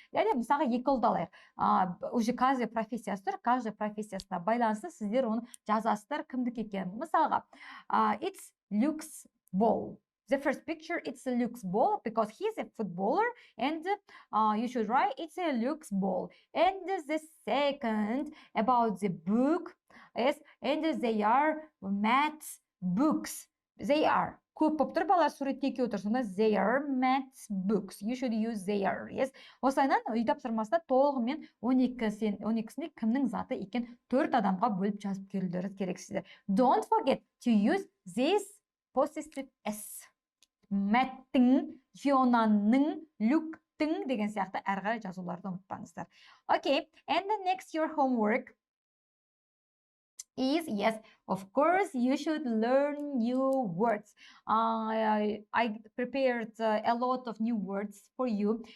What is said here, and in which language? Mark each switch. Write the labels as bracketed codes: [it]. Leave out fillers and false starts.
[kk] Яғни мысалға екі ұлды алайық. Уже каждый профессиясы тұр, каждый профессиясына байланысты сіздер оны жазасыздар кімдікі екенін. [en] Мысалға, it's Luke's ball. The first picture, it's a Luke's ball because he's a footballer, and you should write it's a Luke's ball. And the second about the book, yes, and they are Matt's books. They are. [kk] Көп болып тұр, балалар суретте екеуі тұр, сонда [en] they are Matt's books. You should use they are, yes. [kk] Осылайынан үй тапсырмасында толығымен 12-сінде кімнің заты екен 4 адамға бөліп жазып келулеріңіз керексіздер. [en] Don't forget to use this possessive s. [kk] Мәттің, Фионаның, Люктің деген сияқты әрі қарай жазуларды ұмытпаңыздар. [en] Okay, and the next your homework is, yes, of course, you should learn new words. I prepared a lot of new words for you.